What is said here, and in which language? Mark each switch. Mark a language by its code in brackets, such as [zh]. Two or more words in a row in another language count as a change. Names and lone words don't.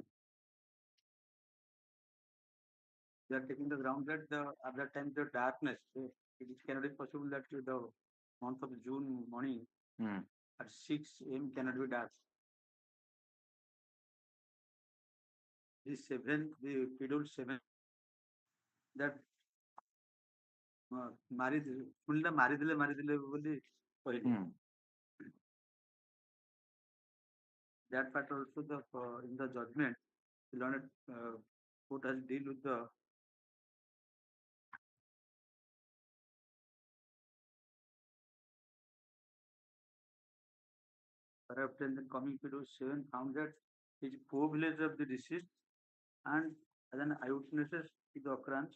[en] They are taking the ground that the other time the darkness, it cannot be possible that the month of June morning at 6 a.m. cannot be dark. The 7th, the schedule 7, that [or] ଶୁଣିଲେ ମାରିଦେଲେ ବୋଲି କହିଲେ. [en] That part also the in the judgment, the learned court has deal with the after the coming schedule 7 found that his co-village of the deceased and as an eyewitnesses to the occurrence.